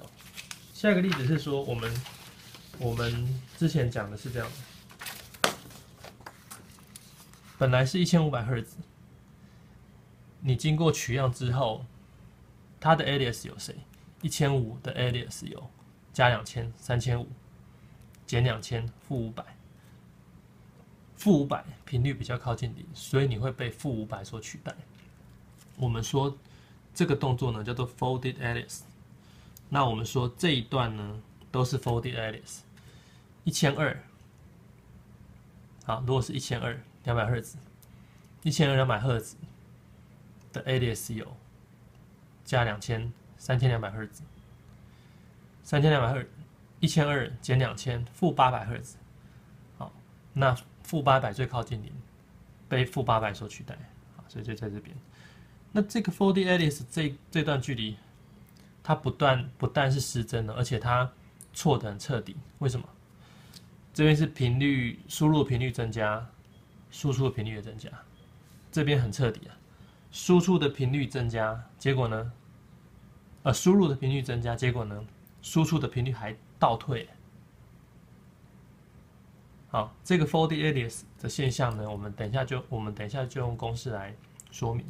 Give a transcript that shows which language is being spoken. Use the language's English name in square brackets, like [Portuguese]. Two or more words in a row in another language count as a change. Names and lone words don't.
[Chinese] 下一個例子是說，我們之前講的是這樣的，本來是1500赫茲，你經過取樣之後，它的 alias 有誰？1500的 alias 有加2000、3500，減2000、-500。-500頻率比較靠近0，所以你會被-500所取代。我們說這個動作呢叫做 [English] folded alias。 [Chinese] 那我們說這一段呢都是 [English] folded alias。 [Chinese] 1200，好，如果是1200 200赫茲，1200 200赫茲的 alias 有加2000 3200赫茲，3200赫，1200減2000 -800赫茲。好，那-800最靠近0，被-800所取代，好，所以就在這邊。那這個 [English] folded alias [Chinese] 這段距離，它不但是失真了，而且它錯得很徹底。為什麼？這邊是頻率輸入頻率增加，輸出的頻率也增加，這邊很徹底啊。輸出的頻率增加，結果呢？輸入的頻率增加，結果呢？輸出的頻率還倒退。好，這個 [English] folded alias [Chinese] 的現象呢，我們等一下就用公式來說明。